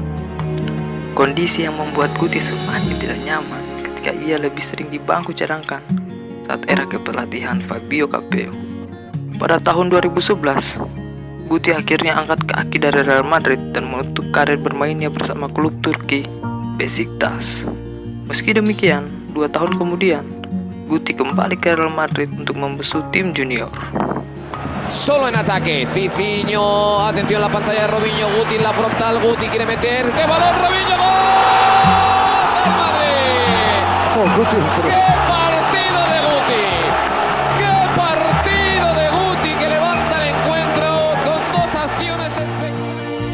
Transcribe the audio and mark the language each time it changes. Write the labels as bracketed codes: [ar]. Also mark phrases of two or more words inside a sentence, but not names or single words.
[id] Kondisi yang membuat Guti semakin tidak nyaman ketika ia lebih sering di bangku cadangkan saat era kepelatihan Fabio Capello. Pada tahun 2011, Guti akhirnya angkat kaki dari Real Madrid dan menutup karir bermainnya bersama klub Turki Beşiktaş. Meski demikian, 2 tahun kemudian, Guti kembali ke Real Madrid untuk membesut tim junior. [es] Solo en ataque, Cicinho, atención la pantalla de Robinho, Guti en la frontal, Guti quiere meter, ¡qué balón, Robinho, gol! ¡Del Madrid! Oh, Guti, ¡Qué partido de Guti! ¡Qué partido de Guti que levanta el encuentro con 2 acciones espectaculares!